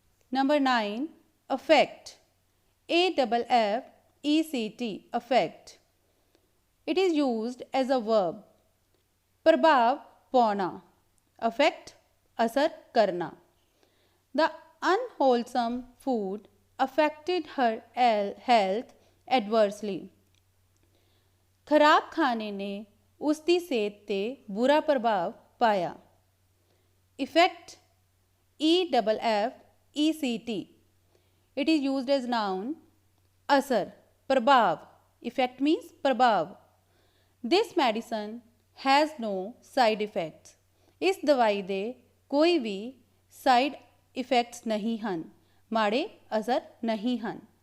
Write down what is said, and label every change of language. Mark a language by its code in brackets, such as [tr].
[en] Number 9, affect, AFFECT, affect. It is used as a verb, [pa] ਪ੍ਰਭਾਵ ਪਾਉਣਾ, [en] affect, [pa] ਅਸਰ ਕਰਨਾ। [en] The unwholesome food affected her health adversely. [pa] ਖਰਾਬ ਖਾਣੇ ਨੇ ਉਸਦੀ ਸਿਹਤ 'ਤੇ ਬੁਰਾ ਪ੍ਰਭਾਵ ਪਾਇਆ। [en] Effect, EFFECT. It is used as noun, [hi] असर, प्रभाव। [en] Effect means [hi] प्रभाव। [en] This medicine has no side effects. [hi] इस दवाई [pa] ਦੇ ਕੋਈ ਵੀ ਸਾਈਡ ਇਫੈਕਟਸ ਨਹੀਂ ਹਨ, ਮਾੜੇ ਅਸਰ ਨਹੀਂ ਹਨ।